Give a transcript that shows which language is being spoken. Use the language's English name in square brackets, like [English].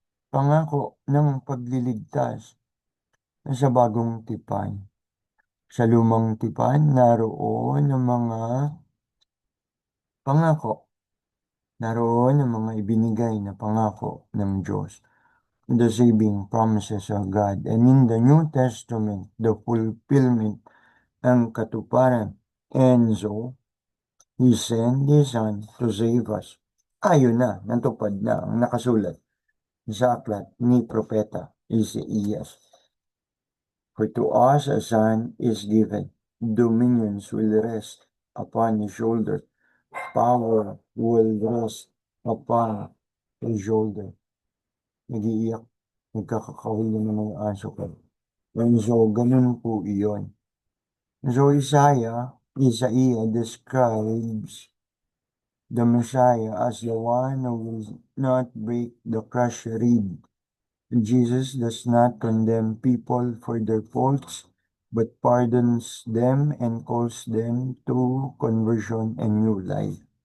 [Filipino] Pangako ng pagliligtas sa bagong tipan. Sa lumang tipan, naroon ang mga pangako. Naroon ang mga ibinigay na pangako ng Diyos. [English] The saving promises of God. And in the New Testament, the fulfillment [Filipino] ng katuparan. [English] And so, He sent His Son to save us. [Filipino] Ayun na, natupad na ang nakasulat sa aklat ni Propeta Isaías. [English] For to us a son is given, dominions will rest upon his shoulder, power will rest upon his shoulder. [Filipino] Nag-iiyak, nagkakakahuli na ng aso ko. [English] And so, [Filipino] ganun po iyon. [English] So, Isaiah describes the Messiah as the one who will not break the crushed reed. Jesus does not condemn people for their faults, but pardons them and calls them to conversion and new life.